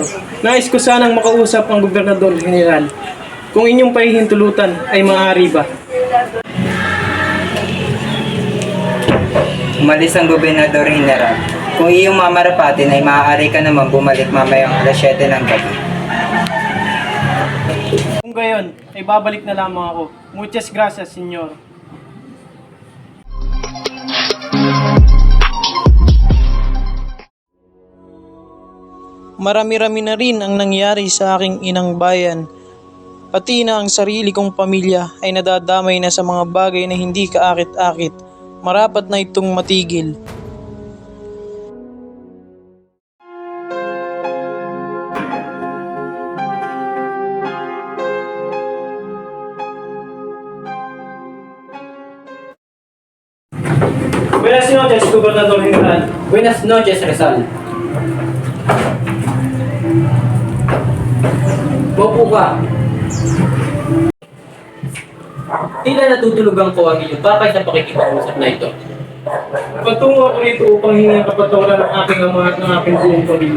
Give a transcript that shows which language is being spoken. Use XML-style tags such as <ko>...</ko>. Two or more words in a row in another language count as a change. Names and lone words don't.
<tl>Nais ko sanang makausap ang Gobernador General. Kung inyong pahihintulutan ay maaari ba? Umalis ang Gobernador General. Kung iyong mamarapatin ay maaari ka naman bumalik mamayang alas 7 ng gabi. Kung gayon, ay babalik na lamang ako.</tl> <es>Muchas gracias, senyor.</es> <tl>Marami-rami na rin ang nangyari sa aking inang bayan. Pati na ang sarili kong pamilya ay nadadamay na sa mga bagay na hindi kaakit-akit. Marapat na itong matigil.</tl> <es>Buenas noches, Gobernador General. Buenas noches,</es> <tl>Rizal. Opo ka. Tila natutulugan ko ang iyong pakay sa pakikipag-usap na ito. Patungo ako rito upang hingi ang kapatawaran ng aking ama at ng aking buong pamilya.</tl>